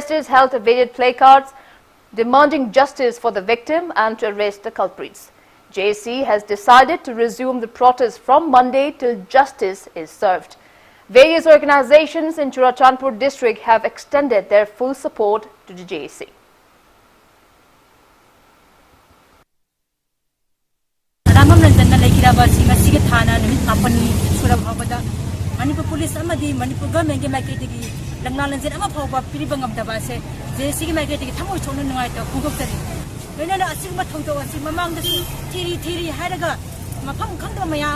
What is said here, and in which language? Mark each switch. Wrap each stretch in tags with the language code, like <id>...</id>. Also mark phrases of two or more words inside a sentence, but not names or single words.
<en>Protesters held various placards demanding justice for the victim and to arrest the culprits. JC has decided to resume the protest from Monday till justice is served. Various organizations in Churachandpur district have extended their full support to the JC.</en> <mni>Manipur police amadi Manipur government marketigi langnalanjin ama phawba piribangam dabase JC gi marketigi thamoi chonu nungai to khungokari loinana asingma thongto asi mamang da thiri haraga mafam khangda maya</mni>